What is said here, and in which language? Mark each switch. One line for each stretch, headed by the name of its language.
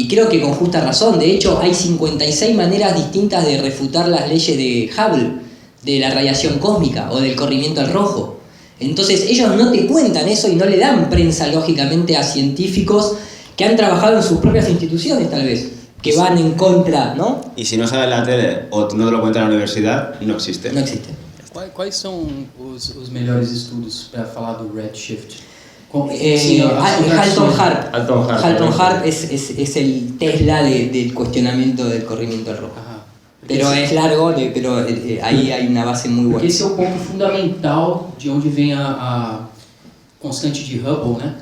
Spanish: Y creo que con justa razón. De hecho, hay 56 maneras distintas de refutar las leyes de Hubble, de la radiación cósmica o del corrimiento al rojo. Entonces, ellos no te cuentan eso y no le dan prensa, lógicamente, a científicos que han trabajado en sus propias instituciones, tal vez, que van en contra, ¿no? Y si no sabes la tele o no te lo cuentan en la universidad, no existe. No existe.
Portuguese: Quais são os melhores estudos para falar do redshift?
Spanish: Halton Harp es el Tesla del cuestionamiento del corrimiento al rojo. Pero es largo, pero ahí hay una base muy buena.
Portuguese: Esse é o ponto fundamental de onde vem a constante de Hubble, né?